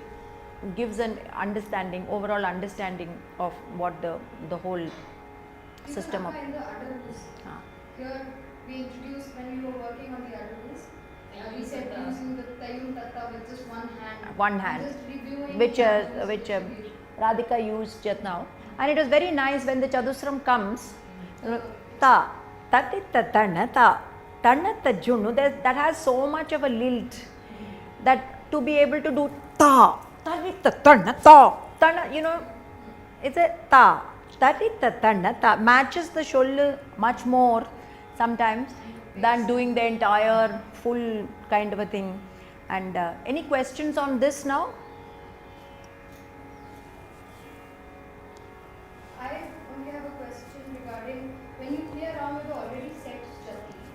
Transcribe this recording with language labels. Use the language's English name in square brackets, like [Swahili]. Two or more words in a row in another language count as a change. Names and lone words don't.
[English] Gives an understanding, overall understanding of what the whole system of. In the Adavus, here we introduced when we were working on the Adavus, we said using the Tayum Tatta with just one hand. Just reviewing Which Radhika used just now, and it was very nice when the Chadusram comes. Ta tatitta tanna ta tanna tajunu, that has so much of a lilt that to be able to do ta tatitta tanna ta tanna, it's a ta tatitta tanna ta matches the shoulder much more sometimes than doing the entire full kind of a thing. And any questions on this now? I only have a question regarding when you play around with the already set jati.